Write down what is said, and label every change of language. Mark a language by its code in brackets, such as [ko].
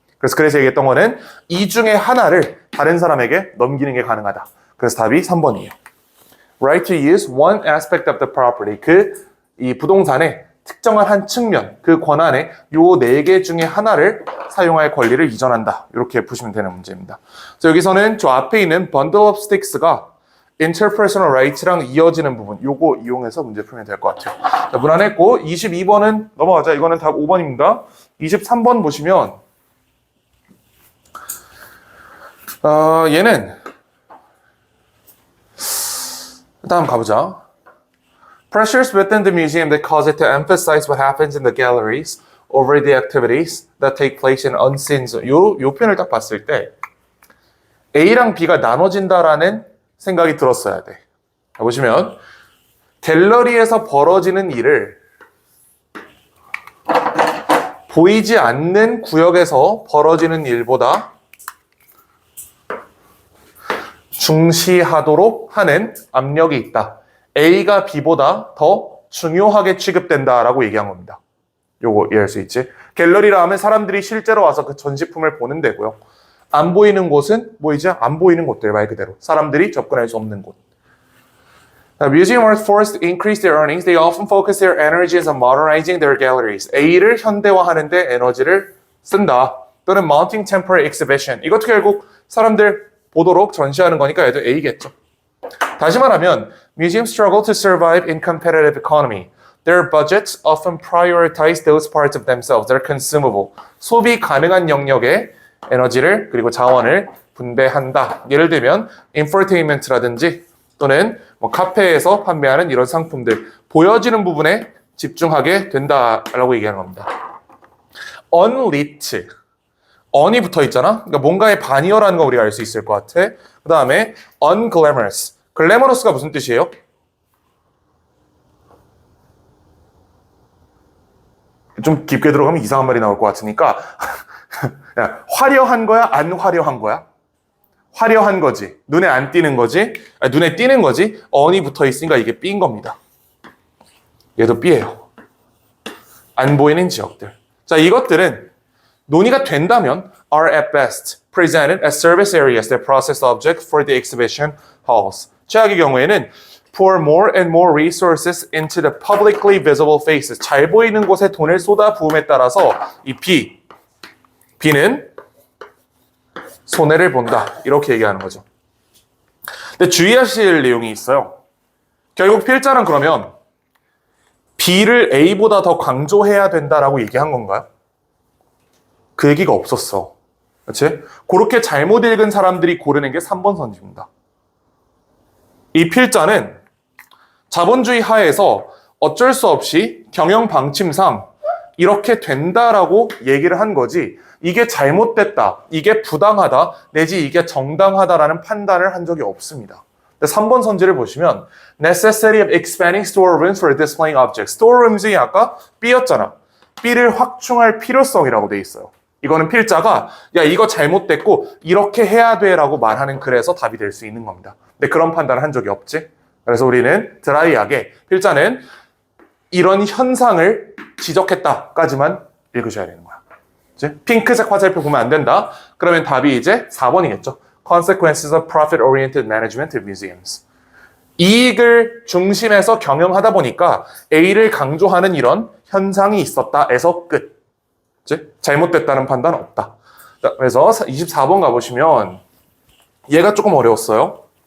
[ko] 그래서 얘기했던 거는 이 중에 하나를 다른 사람에게 넘기는 게 가능하다. 그래서 답이 3번이에요. [en] Right to use one aspect of the property. [ko] 이 부동산의 특정한 한 측면, 그 권한의 요 4개 중에 하나를 사용할 권리를 이전한다. 이렇게 보시면 되는 문제입니다. 그래서 여기서는 저 앞에 있는 bundle of sticks 가 interpersonal rights랑 이어지는 부분, 요거 이용해서 문제 풀면 될 것 같아요. 자, 무난했고 22번은 넘어가자. 이거는 답 5번입니다. 23번 보시면 얘는 다음 가보자. [en] Pressures within the museum that cause it to emphasize what happens in the galleries over the activities that take place in unseen zone. [ko] 요 표현을 딱 봤을 때 A랑 B가 나눠진다라는 생각이 들었어야 돼. 보시면 갤러리에서 벌어지는 일을 보이지 않는 구역에서 벌어지는 일보다 중시하도록 하는 압력이 있다. A가 B보다 더 중요하게 취급된다라고 얘기한 겁니다. 요거 이해할 수 있지? 갤러리라 하면 사람들이 실제로 와서 그 전시품을 보는 데고요. 안 보이는 곳은 뭐이지? 안 보이는 곳들 말 그대로. 사람들이 접근할 수 없는 곳. [en] Museum are forced to increase their earnings. They often focus their energies on modernizing their galleries. [ko] A를 현대화하는 데 에너지를 쓴다. [en] 또는 mounting temporary exhibition. [ko] 이것도 결국 사람들 보도록 전시하는 거니까 얘도 A겠죠. [en] 다시 말하면 museums struggle to survive in competitive economy. Their budgets often prioritize those parts of themselves that are consumable. [ko] 소비 가능한 영역에 에너지를 그리고 자원을 분배한다. 예를 들면 infotainment라든지 또는 카페에서 판매하는 이런 상품들, 보여지는 부분에 집중하게 된다라고 얘기하는 겁니다. unlit, on이 붙어 있잖아. 그러니까 뭔가의 반이어라는 거 우리가 알 수 있을 것 같아. 그 다음에 unglamorous. 글래머러스가 무슨 뜻이에요? 좀 깊게 들어가면 이상한 말이 나올 것 같으니까 야, 화려한 거야? 안 화려한 거야? 화려한 거지. 눈에 안 띄는 거지. 아니, 눈에 띄는 거지. 언이 붙어 있으니까 이게 B인 겁니다. 얘도 B예요. 안 보이는 지역들. [en] 자, 이것들은 논의가 된다면 are at best presented as service areas that process objects for the exhibition halls. 최악의 경우에는 pour more and more resources into the publicly visible faces. [ko] 잘 보이는 곳에 돈을 쏟아 부음에 따라서 이 B는 손해를 본다. 이렇게 얘기하는 거죠. 근데 주의하실 내용이 있어요. 결국 필자는 그러면 B를 A보다 더 강조해야 된다라고 얘기한 건가요? 그 얘기가 없었어. 그렇지? 그렇게 잘못 읽은 사람들이 고르는 게 3번 선지입니다. 이 필자는 자본주의 하에서 어쩔 수 없이 경영 방침상 이렇게 된다라고 얘기를 한 거지, 이게 잘못됐다, 이게 부당하다, 내지 이게 정당하다라는 판단을 한 적이 없습니다. [en] 3번 선지를 보시면 necessity of expanding storerooms for displaying objects. [ko] storerooms이 아까 B였잖아. B를 확충할 필요성이라고 돼 있어요. 이거는 필자가 야 이거 잘못됐고 이렇게 해야 돼 라고 말하는 글에서 답이 될 수 있는 겁니다. 근데 그런 판단을 한 적이 없지. 그래서 우리는 드라이하게 필자는 이런 현상을 지적했다까지만 읽으셔야 되는 거야. 이제 핑크색 화살표 보면 안 된다. 그러면 답이 이제 4번이겠죠. [en] Consequences of profit-oriented management of museums. [ko] 이익을 중심에서 경영하다 보니까 A를 강조하는 이런 현상이 있었다에서 끝. 이제 잘못됐다는 판단은 없다. 그래서 24번 가보시면 얘가 조금 어려웠어요.